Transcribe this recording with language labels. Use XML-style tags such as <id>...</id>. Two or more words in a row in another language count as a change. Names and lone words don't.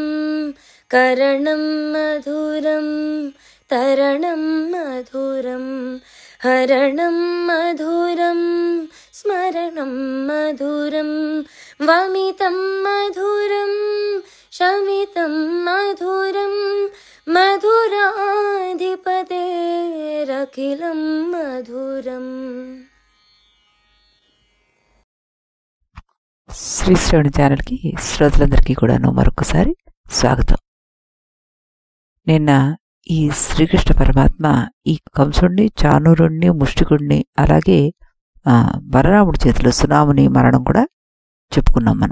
<sa>करणं मधुरं तरणं मधुरं हरणं मधुरं स्मरणं मधुरं। वमितं मधुरं शमितं मधुरं मधुराधिपतेरखिलं मधुरम्।</sa> <te>శ్రీ శ్రవణ ఛానల్కి శ్రోతలందరికీ కూడాను మరొకసారి స్వాగతం. నిన్న ఈ శ్రీకృష్ణ పరమాత్మ ఈ కంసుడిని చాణూరుణ్ణి ముష్టికుడిని అలాగే బలరాముడి చేతిలో సునాముని మరణం కూడా చెప్పుకున్నాం మనం.</te>